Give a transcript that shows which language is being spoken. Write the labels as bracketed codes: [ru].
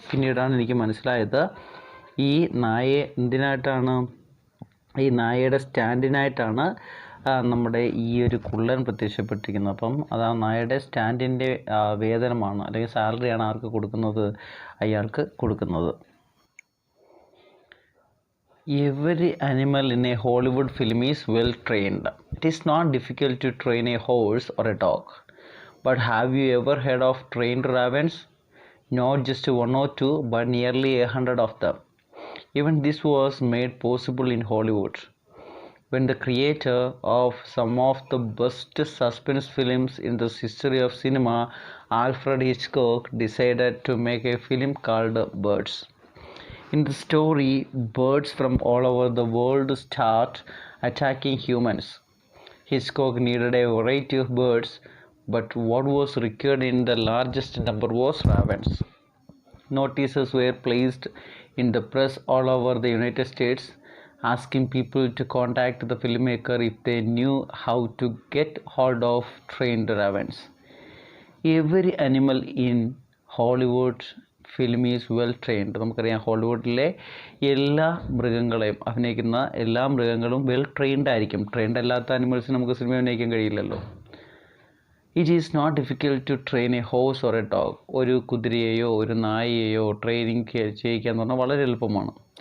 [ml] പിന്നീടാണ് എനിക്ക് മനസ്സിലായത്, ഈ നായയെ എന്തിനായിട്ടാണ്, ഈ നായയുടെ സ്റ്റാൻഡിനായിട്ടാണ് നമ്മുടെ ഈ ഒരു കുള്ളൻ പ്രത്യക്ഷപ്പെട്ടിരിക്കുന്നത്. അപ്പം അത് ആ നായയുടെ സ്റ്റാൻഡിൻ്റെ വേതനമാണ്, അല്ലെങ്കിൽ സാലറിയാണ് ആർക്ക് കൊടുക്കുന്നത്? അയാൾക്ക് കൊടുക്കുന്നത്. [en] Every animal in a Hollywood film is well trained. It is not difficult to train a horse or a dog. But have you ever heard of trained ravens? Not just one or two, but nearly 100 of them. Even this was made possible in Hollywood, when the creator of some of the best suspense films in the history of cinema, Alfred Hitchcock, decided to make a film called Birds. In the story, birds from all over the world start attacking humans. Hitchcock needed a variety of birds, but what was required in the largest number was ravens. Notices were placed in the press all over the United States, asking people to contact the filmmaker if they knew how to get hold of trained ravens. Every animal in Hollywood film is well trained. [ml] നമുക്കറിയാം, ഹോളിവുഡിലെ എല്ലാ മൃഗങ്ങളെയും അഭിനയിക്കുന്ന എല്ലാ മൃഗങ്ങളും well trained ആയിരിക്കും. Trained അല്ലാത്ത അനിമൽസിന് നമുക്ക് cinema അഭിനയിക്കാൻ കഴിയില്ലല്ലോ. [en] It is not difficult to train a horse or a dog. [ml] ഒരു കുതിരയെയോ ഒരു നായയെയോ ട്രെയിനിങ് ചെയ്യിക്കുക എന്ന് പറഞ്ഞാൽ വളരെ എളുപ്പമാണ്.